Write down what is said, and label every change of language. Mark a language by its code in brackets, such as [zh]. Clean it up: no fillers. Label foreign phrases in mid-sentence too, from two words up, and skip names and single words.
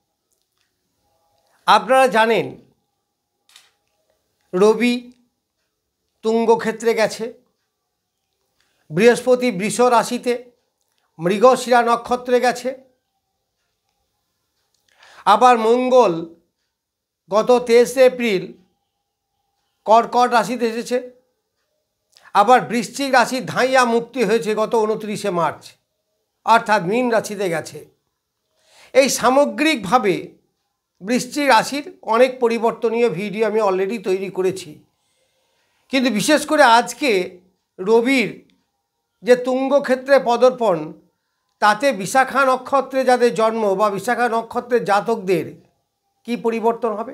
[bn] আপনারা জানেন রবি তুঙ্গ ক্ষেত্রে গেছে, বৃহস্পতি বৃষ রাশিতে মৃগশিরা নক্ষত্রে গেছে, আবার মঙ্গল গত 23 এপ্রিল কর্কট রাশিতে এসেছে, আবার বৃশ্চিক রাশি ধাইয়া মুক্তি হয়েছে গত 29 মার্চ অর্থাৎ মীন রাশিতে গেছে। এই সামগ্রিকভাবে বৃশ্চিক রাশির অনেক পরিবর্তনীয় ভিডিও আমি অলরেডি তৈরি করেছি, কিন্তু বিশেষ করে আজকে রবির যে তুঙ্গ ক্ষেত্রে পদার্পণ তাতে বিশাখা নক্ষত্রে যাদের জন্ম বা বিশাখা নক্ষত্রের জাতকদের কি পরিবর্তন হবে।